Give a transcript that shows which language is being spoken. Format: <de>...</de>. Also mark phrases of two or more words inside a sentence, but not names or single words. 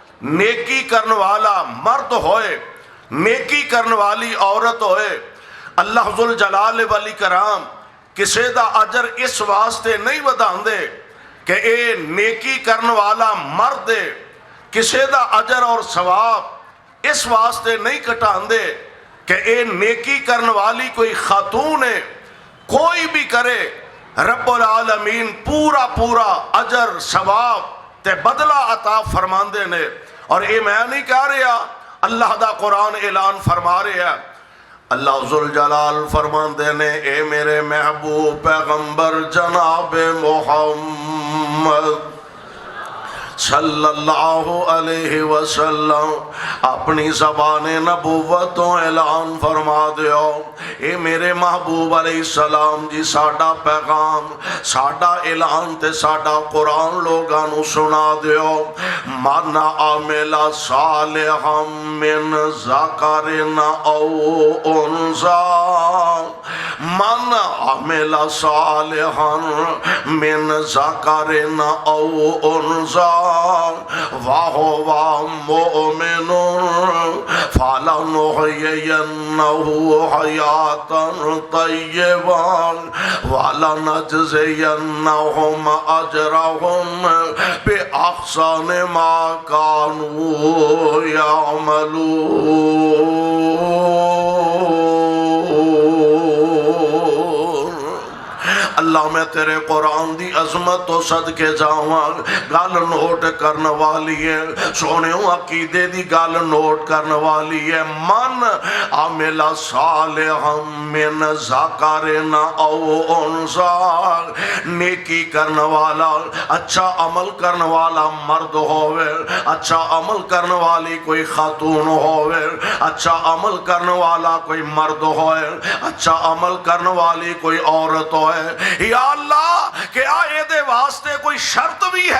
<pa>ਨੇਕੀ ਕਰਨੇ ਵਾਲਾ ਮਰਦ ਹੋਏ, ਨੇਕੀ ਕਰਨੇ ਵਾਲੀ ਔਰਤ ਹੋਏ,</pa> <ar>الله ذو الجلال والإكرام</ar> <pa>ਕਿਸੀ ਕਾ ਅਜਰ ਇਸ ਵਾਸਤੇ ਨਹੀਂ ਵਧਾਂਦੇ ਕਿ ਯੇ ਨੇਕੀ ਕਰਨੇ ਵਾਲਾ ਮਰਦ ਹੈ, ਕਿਸੀ ਕਾ ਅਜਰ ਔਰ ਸਵਾਬ ਇਸ ਵਾਸਤੇ ਨਹੀਂ ਘਟਾਂਦੇ ਕਿ ਯੇ ਨੇਕੀ ਕਰਨੇ ਵਾਲੀ ਕੋਈ ਖ਼ਾਤੂਨ ਹੈ। ਕੋਈ ਭੀ ਕਰੇ</pa> <ar>رب العالمين</ar> <pa>ਪੂਰਾ ਪੂਰਾ ਅਜਰ ਸਵਾਬ ਤੇ ਬਦਲਾ ਅਤਾ ਫ਼ਰਮਾਂਦੇ ਨੇ। ਔਰ ਯੇ ਮੈਂ ਨਹੀਂ ਕਹਿ ਰਿਹਾ, ਅੱਲਾਹ ਦਾ ਕੁਰਾਨ ਐਲਾਨ ਫ਼ਰਮਾ ਰਿਹਾ ਹੈ।</pa> <ar>الله ذو الجلال</ar> <pa>ਫ਼ਰਮਾਂਦੇ ਨੇ, ਏ ਮੇਰੇ ਮਹਿਬੂਬ ਪੈਗ਼ੰਬਰ ਜਨਾਬ ਮੁਹੰਮਦ</pa> <ar>صلى الله عليه وسلم</ar> <pa>ਆਪਣੀ ਜ਼ਬਾਨੇ ਨਬੂਵਤ ਤੋ ਐਲਾਨ ਫ਼ਰਮਾ ਦਿਓ, ਏ ਮੇਰੇ ਮਹਿਬੂਬ ਅਲੈਹਿੱਸਲਾਮ ਜੀ ਸਾਡਾ ਪੈਗ਼ਾਮ, ਸਾਡਾ ਐਲਾਨ ਤੇ ਸਾਡਾ ਕੁਰਾਨ ਲੋਗਾਂ ਨੂੰ ਸੁਣਾ ਦਿਓ।</pa> <ar>من عمل صالحا من ذكر أو أنثى, من عمل صالحا من ذكر أو أنثى وهو مؤمن فلنحيينه حياة طيبة ولنجزينهم أجرهم بأحسن ما كانوا يعملون.</ar> <pa>ਅੱਲਾਹ ਮੈਂ ਤੇਰੇ ਕੁਰਾਨ ਦੀ ਅਜ਼ਮਤ ਤੋ ਸਦਕੇ ਜਾਵਾਂ। ਗੱਲ ਨੋਟ ਕਰਨੇ ਵਾਲੀ ਹੈ ਸੋਹਣੇ, ਅਕੀਦੇ ਦੀ ਗੱਲ ਨੋਟ ਕਰਨੇ ਵਾਲੀ ਹੈ।</pa> <ar>من عمل صالحا من ذكر أو أنثى,</ar> <pa>ਨੇਕੀ ਕਰਨੇ ਵਾਲਾ, ਅੱਛਾ ਅਮਲ ਕਰਨੇ ਵਾਲਾ ਮਰਦ ਹੋਵੇ, ਅੱਛਾ ਅਮਲ ਕਰਨੇ ਵਾਲੀ ਕੋਈ ਖ਼ਾਤੂਨ ਹੋਵੇ, ਅੱਛਾ ਅਮਲ ਕਰਨੇ ਵਾਲਾ ਕੋਈ ਮਰਦ ਹੋਏ, ਅੱਛਾ ਅਮਲ ਕਰਨੇ ਵਾਲੀ ਕੋਈ ਔਰਤ ਹੋਏ।</pa> <ar>يا الله</ar> <pa>ਕਿਆ ਯੇ ਵਾਸਤੇ ਕੋਈ ਸ਼ਰਤ ਭੀ ਹੈ?</pa>